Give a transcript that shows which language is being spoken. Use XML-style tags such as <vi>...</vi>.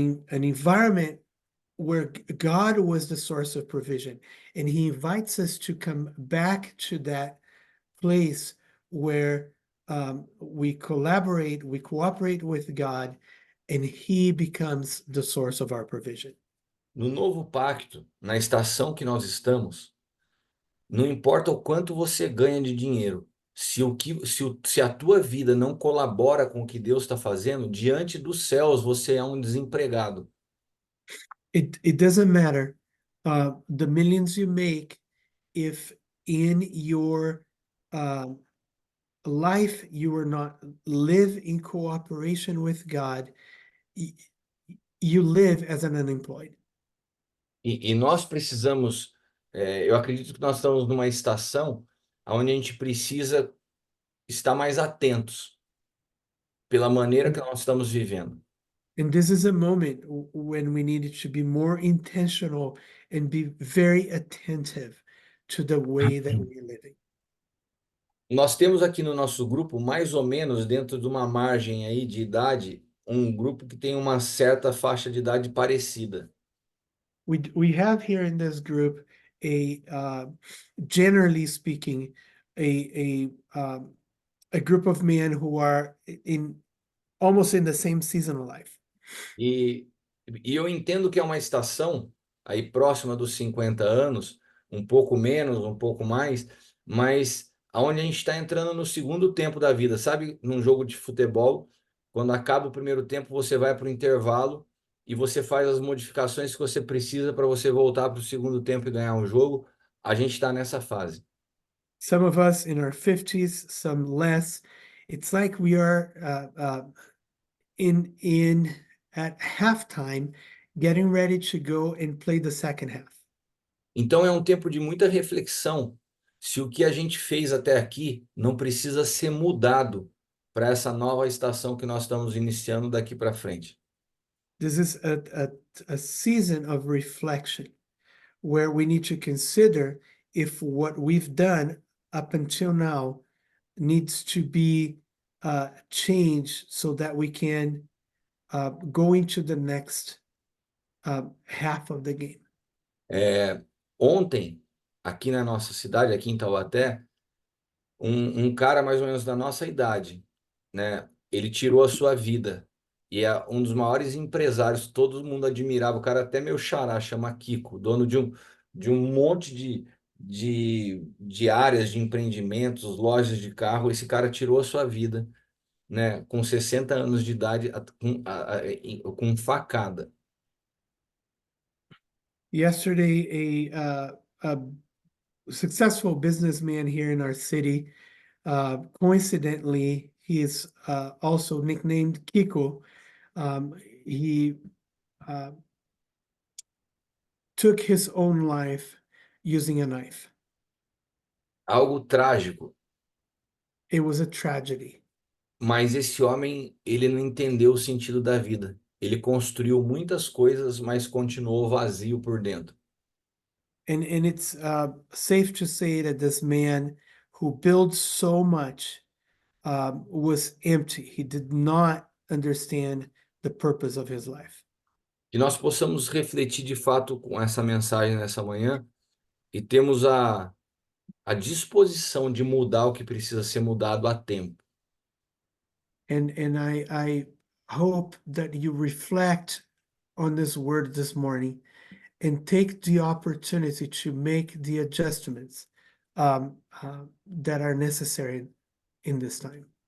<en>environment where God was the source of provision, and He invites us to come back to that place where we collaborate, we cooperate with God, and He becomes the source of our provision.</en> <pt>No novo pacto, na estação que nós estamos, não importa o quanto você ganha de dinheiro, se a tua vida não colabora com o que Deus está fazendo, diante dos céus você é um desempregado.</pt> <en>It doesn't matter the millions you make if in your um, life you are not live in cooperation with God, you live as an unemployed.</en> <pt>E nós precisamos, eu acredito que nós estamos numa estação onde a gente precisa estar mais atentos pela maneira que nós estamos vivendo.</pt> <en>And this is a moment when we needed to be more intentional and be very attentive to the way that we're living.</en> <pt>Nós temos aqui no nosso grupo, mais ou menos dentro de uma margem aí de idade, um grupo que tem uma certa faixa de idade parecida.</pt> <en>We have here in this group a generally speaking a group of men who are in almost in the same season of life.</en> <pt>E, e eu entendo que é uma estação aí próxima dos 50 anos, um pouco menos, um pouco mais, mas aonde a gente está entrando no segundo tempo da vida, sabe? Num jogo de futebol, quando acaba o primeiro tempo, você vai para o intervalo e você faz as modificações que você precisa para você voltar para o segundo tempo e ganhar um jogo. A gente está nessa fase.</pt> <en>Some of us in our 50s, some less. It's like we are in at halftime, getting ready to go and play the second half.</en> <pt>Então é um tempo de muita reflexão se o que a gente fez até aqui não precisa ser mudado para essa nova estação que nós estamos iniciando daqui para frente.</pt> <en>This is a season of reflection where we need to consider if what we've done up until now needs to be changed so that we can go into the next half of the game.</en> <pt>Ontem, aqui na nossa cidade, aqui em Taubaté, um cara mais ou menos da nossa idade, né? Ele tirou a sua vida e é um dos maiores empresários, todo mundo admirava. O cara até meu xará, chama Kiko, dono de um monte de áreas de empreendimentos, lojas de carro. Esse cara tirou a sua vida, né? Com 60 anos de idade, com facada.</pt> <en>Yesterday, a successful businessman here in our city, coincidentally, he is also nicknamed Kiko. He took his own life using a knife.</en> <pt>Algo trágico.</pt> <en>It was a tragedy.</en> <pt>Mas esse homem, ele não entendeu o sentido da vida. Ele construiu muitas coisas, mas continuou vazio por dentro.</pt> <en>And it's safe to say that this man who built so much was empty. He did not understand the purpose of his life.</en> <pt>Que nós possamos refletir de fato com essa mensagem nessa manhã e temos a disposição de mudar o que precisa ser mudado a tempo.</pt> <en>And I hope that you reflect on this word this morning and take the opportunity to make the adjustments that are necessary in this time.</en>